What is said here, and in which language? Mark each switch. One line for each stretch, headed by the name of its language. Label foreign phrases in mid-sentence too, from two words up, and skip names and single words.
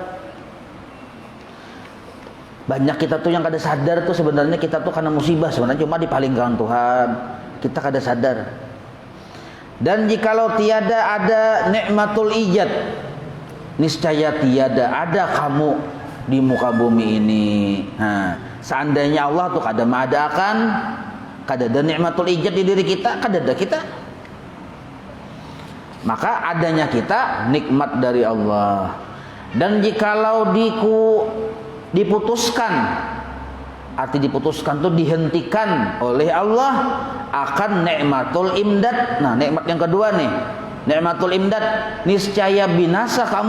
Banjar: Banyak kita tuh yang kada sadar tuh sebenarnya kita tuh karena musibah, sebenarnya cuma dipalingkan Tuhan. Kita kada sadar. Dan jikalau tiada ada
Arabic: nikmatul ijad,
Banjar: niscaya tiada ada kamu di muka bumi ini. Nah, Seandainya Allah tuh kada mengadakan, kada ada
Arabic: nikmatul ijad
Banjar: di diri kita, kada ada kita. Maka adanya kita nikmat dari Allah. Dan jikalau diputuskan, arti diputuskan tuh dihentikan oleh Allah, akan
Arabic: nikmatul imdad.
Banjar: Nah, nikmat yang kedua nih,
Arabic: nikmatul imdad,
Banjar: niscaya binasa kamu.